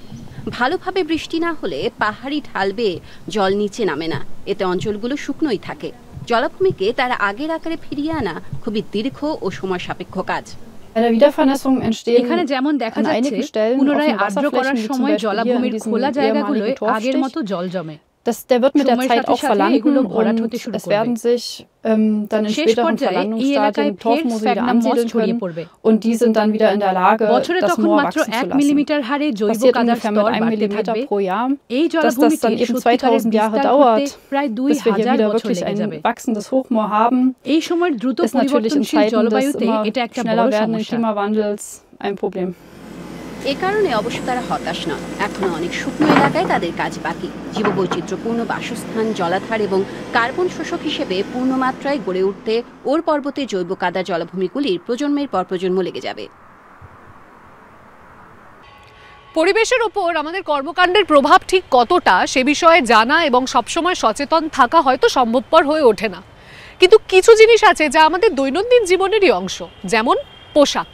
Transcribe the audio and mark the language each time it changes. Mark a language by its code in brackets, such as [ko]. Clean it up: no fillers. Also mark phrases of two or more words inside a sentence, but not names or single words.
[bn] ভালোভাবে বৃষ্টি না হলে পাহাড়ি ঢাল বেয়ে জল নিচে নামে না, এতে অঞ্চলগুলো শুকনোই থাকে। জলাভূমিকে তারা আগের আকারে ফিরিয়ে আনা খুবই দীর্ঘ ও সময় সাপেক্ষ কাজ। এখানে যেমন দেখা যাচ্ছে পুনরায় আর্দ্র করার সময় জলাভূমির খোলা জায়গাগুলোয় আগের মতো জল জমে। [de] Der wird mit der Zeit auch verlanden und es werden sich dann in späteren Verlandungsstadien Torfmoose wieder ansiedeln können und die sind dann wieder in der Lage, das Moor wachsen zu lassen. Passiert ungefähr mit 1 Millimeter pro Jahr, dass das dann eben 2000 Jahre dauert, bis wir hier wieder wirklich ein wachsendes Hochmoor haben, ist natürlich in Zeiten des immer schneller werdenden Klimawandels ein Problem. [bn] এ কারণে অবশ্য তারা হতাশ নয়। এখনো অনেক শুকনো এলাকায় তাদের কাজ বাকি। জীববৈচিত্র্যপূর্ণ বাসস্থান, জলাধার এবং কার্বন শোষক হিসেবে পূর্ণমাত্রায় গড়ে উঠতে ওর পর্বতে জৈব কাদা জলাভূমিগুলির প্রজন্মের পর প্রজন্ম লেগে যাবে। পরিবেশের ওপর আমাদের কর্মকাণ্ডের প্রভাব ঠিক কতটা সে বিষয়ে জানা এবং সবসময় সচেতন থাকা হয়তো সম্ভবপর হয়ে ওঠে না, কিন্তু কিছু জিনিস আছে যা আমাদের দৈনন্দিন জীবনেরই অংশ, যেমন পোশাক।